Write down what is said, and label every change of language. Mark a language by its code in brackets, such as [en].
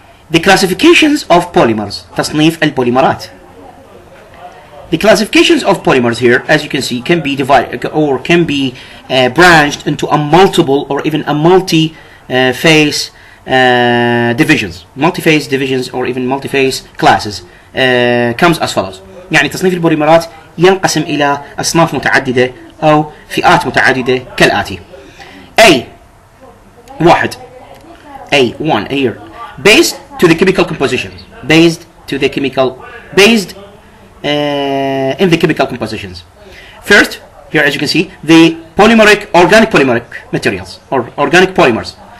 [en] The classifications of polymers, [ar] تصنيف البوليمرات. [en] The classifications of polymers here, as you can see, can be divided or can be branched into a multiple or even a multi-phase divisions. Multi-phase divisions or even multi-phase classes comes as follows. [ar] يعني تصنيف البوليمرات ينقسم إلى أصناف متعددة أو فئات متعددة كالآتي. [en] A1 here, based to the chemical compositions, in the chemical compositions. First, here as you can see, the organic polymeric materials or organic polymers.